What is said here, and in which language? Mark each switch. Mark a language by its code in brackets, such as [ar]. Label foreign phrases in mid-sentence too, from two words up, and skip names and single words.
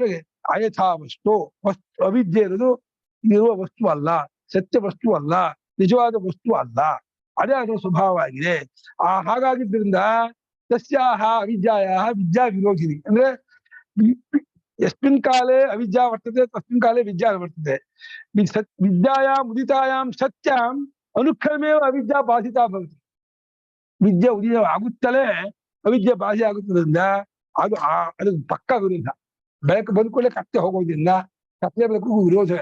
[kn] ಅಯಥಾ ವಸ್ತು ಅವಿದ್ಯೆ ಇರೋದು ಇರುವ ವಸ್ತು ಅಲ್ಲ, ಸತ್ಯ ವಸ್ತು ಅಲ್ಲ, ನಿಜವಾದ ವಸ್ತು ಅಲ್ಲ. ಅದೇ ಅದರ ಸ್ವಭಾವವಾಗಿದೆ. [sa] ಹಾಗಾಗಿದ್ದರಿಂದ ತಸ್ಯಾಹ ಅವಿದ್ಯಾಯಾಹ ವಿದ್ಯಾ ವಿರೋಧಿನಿ. ಅಂದ್ರೆ ಯಸ್ಮಿನ್ ಕಾಲೇ ಅವಿದ್ಯಾ ವರ್ತದೆ ತಸ್ಮಿನ್ ಕಾಲೇ ವಿದ್ಯಾ ವರ್ತದೆ. ವಿದ್ಯಾಯಾಂ ಉದಿತಾಯಾಂ ಸತ್ಯಾಂ ಅನುಕ್ರಮೇವ ಅವಿದ್ಯಾ ಬಾಧಿತಾ ಭವತಿ. [kn] ವಿದ್ಯೆ ಉದಯ ಆಗುತ್ತಲೇ ಅವಿದ್ಯೆ ಬಾಧೆ ಆಗುತ್ತದ್ರಿಂದ ಅದು ಪಕ್ಕ ವಿರೋಧ. ಬೆಳಕು ಬಂದ್ಕೊಳ್ಳೆ ಕತ್ತೆ ಹೋಗೋದ್ರಿಂದ ಕತ್ತೆ ಬೆಳಕು ವಿರೋಧವೇ.